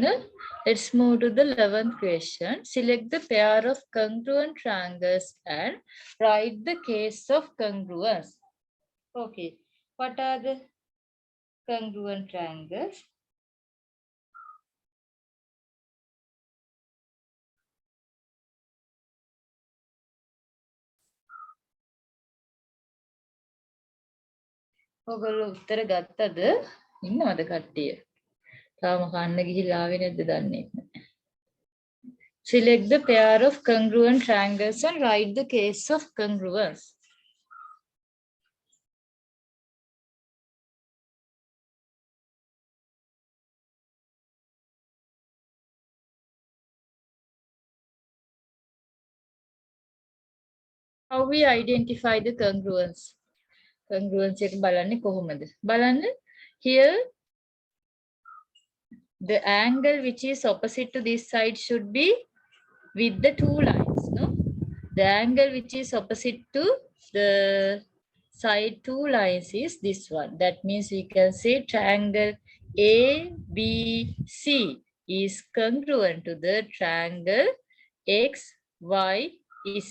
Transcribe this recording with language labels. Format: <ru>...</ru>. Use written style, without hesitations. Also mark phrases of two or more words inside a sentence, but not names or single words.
<en>Let's move to the 11th question. Select the pair of congruent triangles and write the case of congruence. Okay. What are the congruent triangles?</en> <si>ඔගොල්ලෝ උත්තර ගත්තද? ඉන්නවද කට්ටිය? තාම කන්න ගිහිල්ලා ආවේ නැද්ද දන්නේ නැහැ.</si> <en>Select the pair of congruent triangles and write the case of congruence. How we identify the congruence?</en> <si>Congruence එක බලන්නේ කොහොමද?</si> <en>බලන්න here the angle which is opposite to this side should be with the two lines, no? The angle which is opposite to the side two lines is this one. That means we can say triangle ABC is congruent to the triangle XYZ.</en>